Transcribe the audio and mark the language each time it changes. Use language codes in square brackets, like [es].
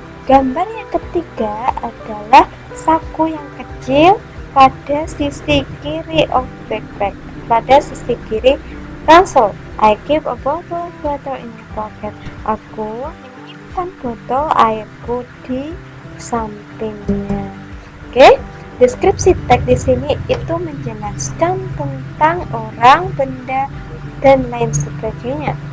[id] Gambar yang ketiga adalah saku yang kecil pada sisi kiri [en] of backpack, [id] pada sisi kiri ransel. [en] I keep a bottle of water in the pocket. [id] Aku menyimpan botol airku di sampingnya. Oke, deskripsi teks di sini itu menjelaskan tentang orang, benda, dan lain sebagainya.